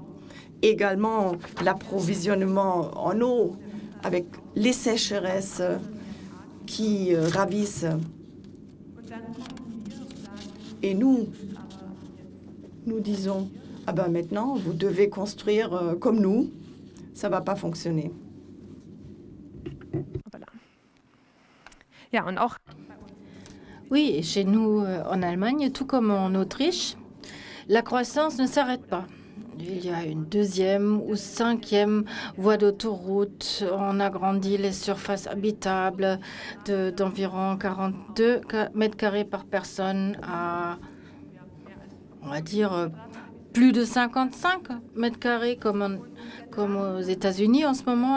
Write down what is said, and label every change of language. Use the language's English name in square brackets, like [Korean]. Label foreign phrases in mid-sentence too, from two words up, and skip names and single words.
[French] Également, l'approvisionnement en eau avec les sécheresses qui ravissent. Et nous disons, ah ben maintenant, vous devez construire comme nous. Ça ne va pas fonctionner. Voilà. [German] Ja, und auch [French] Oui, et chez nous, en Allemagne, tout comme en Autriche, la croissance ne s'arrête pas. Il y a une deuxième ou cinquième voie d'autoroute. On agrandit les surfaces habitables d'environ 42 mètres carrés par personne à, on va dire, plus de 55 mètres carrés comme aux États-Unis en ce moment.